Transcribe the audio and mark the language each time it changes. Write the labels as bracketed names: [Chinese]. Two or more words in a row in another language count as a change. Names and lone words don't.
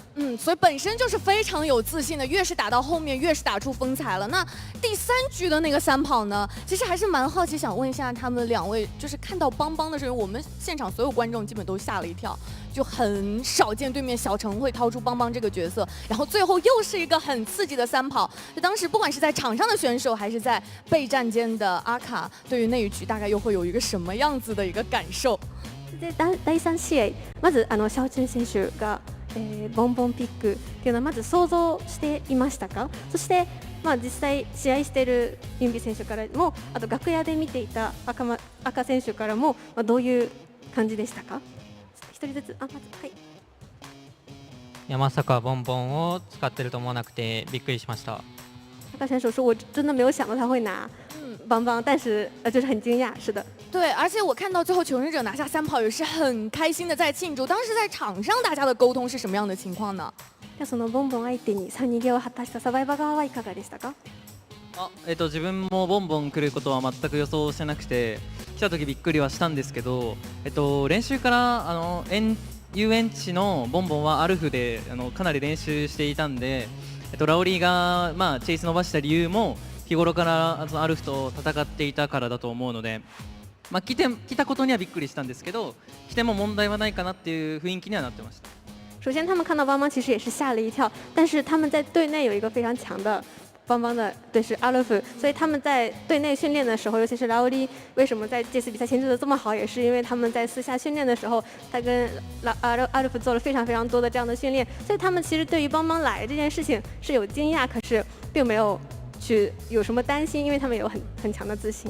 [Chinese] 所以本身就是非常有自信的，越是打到后面越是打出风采了。那第3局的那个3跑呢，其实还是蛮好奇，想问一下他们2位，就是看到邦邦的时候，我们现场所有观众基本都吓了一跳，就很少见对面小城会掏出邦邦这个角色，然后最后又是一个很刺激的3跑。就当时不管是在场上的选手，还是在备战间的阿卡，对于那一局大概又会有一个什么样子的一个感受？ [Japanese] で第3試合、まずシャオチュン選手が、ボンボンピックっていうのはまず想像していましたか？そして実際試合しているユンビ選手からも、あと楽屋で見ていた赤選手からも、どういう感じでしたか？一人ずつ、まずはい。いや、まさかボンボンを使ってると思わなくてびっくりしました。 [Chinese] 赤选手说：“我真的没有想到他会拿邦邦，但是就是很惊讶。” 是的。对，而且我看到最后求生者拿下3跑也是很开心的在庆祝。当时在场上大家的沟通是什么样的情况呢？ [Japanese] そのボンボン相手に3逃げを果たしたサバイバー側はいかがでしたか？自分もボンボン来ることは全く予想してなくて、来た時びっくりはしたんですけど、練習から遊園地のボンボンはアルフでかなり練習していたんで、ラオリーがチェイス伸ばした理由も日頃からアルフと戦っていたからだと思うので、来たことにはびっくりしたんですけど、来ても問題はないかなっていう雰囲気にはなってました。 [Chinese] 首先，他们看到邦邦其实也是吓了一跳，但是他们在队内有一个非常强的邦邦的对是阿鲁夫，所以他们在队内训练的时候，尤其是拉欧利为什么在这次比赛牵制的这么好，也是因为他们在私下训练的时候，他跟阿鲁夫做了非常非常多的这样的训练，所以他们其实对于邦邦来这件事情是有惊讶，可是并没有去有什么担心，因为他们有很强的自信。